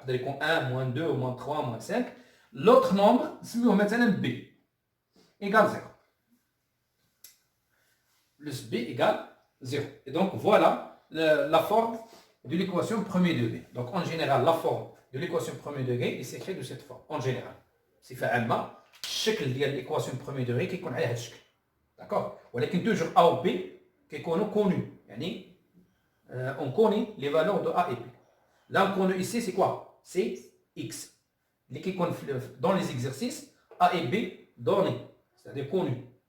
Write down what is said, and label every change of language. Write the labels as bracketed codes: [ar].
[fr] C'est-à-dire qu'on 1, moins 2, moins 3, moins 5. L'autre nombre, c'est maintenant B égale 0. Plus B égale 0. Et donc, voilà la forme de l'équation premier degré. Donc, en général, la forme de l'équation premier degré, il s'écrit de cette forme, en général. [ar] صفة عامة الشكل ديال l'équation premier degré كيكون على هذا الشكل. [fr] D'accord. ولكن toujours A ou B كيكونوا connus. يعني on connaît les valeurs de A et B. Là, on connaît ici, c'est quoi? C'est X. Dans les exercices, A et B donnés, c'est-à-dire connus.